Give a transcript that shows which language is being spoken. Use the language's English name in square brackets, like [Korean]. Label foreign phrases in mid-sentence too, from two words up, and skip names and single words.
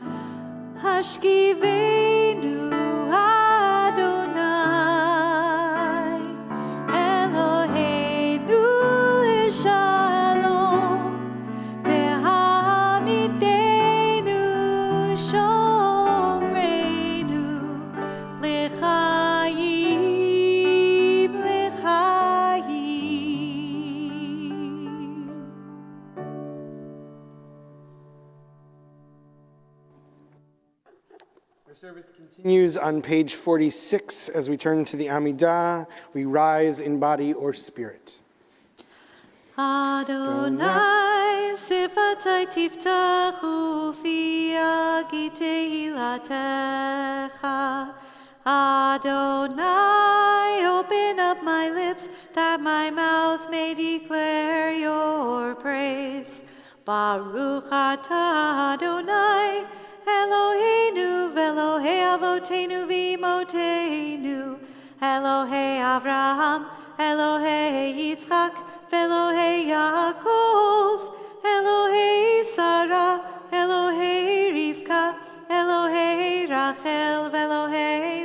[Hebrew] השכיבנו אדני אלהינו לשלום והעמידנו שומרנו לחיים לחיים [English] Our service continues on page 46. As we turn to the Amidah, we rise in body or spirit. [Hebrew] אדני שפתי תפתח פי תהלתך. [English] Adonai, open up my lips that my mouth may declare your praise. [Hebrew] ברוך אתה אדני אלהינו ואלהי אבותינו ואמותינו אלהי אברהם אלהי יצחק ואלהי יעקב אלהי שרה אלהי רבקה אלהי רחל ואלהי